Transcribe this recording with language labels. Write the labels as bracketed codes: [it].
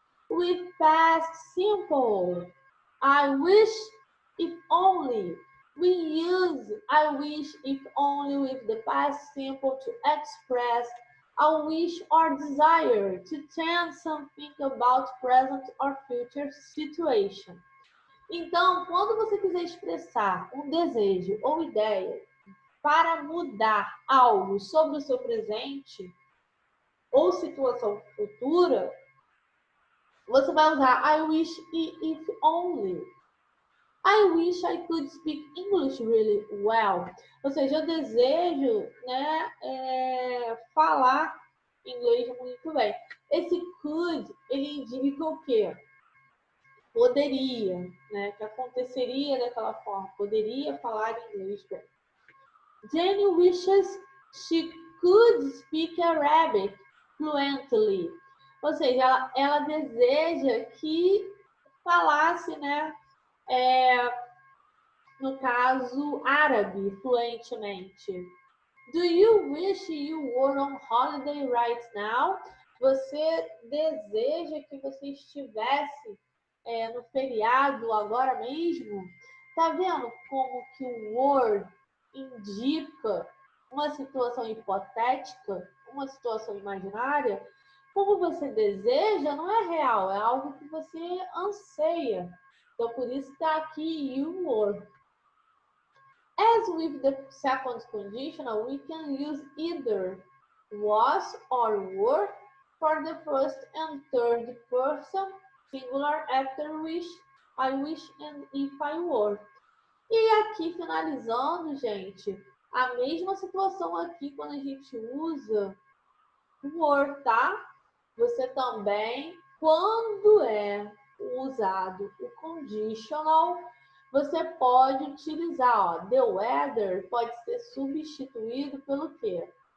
[en] With past simple. I wish if only. We use I wish if only with the past simple to express a wish or desire to tell something about present or future situation. [pt] Então, quando você quiser expressar um desejo ou ideia para mudar algo sobre o seu presente ou situação futura, você vai usar I wish if only. [en] I wish I could speak English really well. [pt] Ou seja, eu desejo, né, falar inglês muito bem. Esse could, ele indica o quê? Poderia, né? Que aconteceria daquela forma. Poderia falar inglês bem. [en] Jenny wishes she could speak Arabic fluently. [pt] Ou seja, ela deseja que falasse, né? No caso, árabe fluentemente. [en] Do you wish you were on holiday right now? [pt] Você deseja que você estivesse no feriado agora mesmo? Tá vendo como que o were indica uma situação hipotética, uma situação imaginária? Como você deseja, não é real, é algo que você anseia. Então, por isso está aqui you were. [en] As with the second conditional, we can use either was or were for the first and third person singular after wish, I wish and if I were. [pt] E aqui, finalizando, gente, a mesma situação aqui quando a gente usa were, tá? Você também, quando é usado o conditional, você pode utilizar, ó, the weather pode ser substituído pelo quê?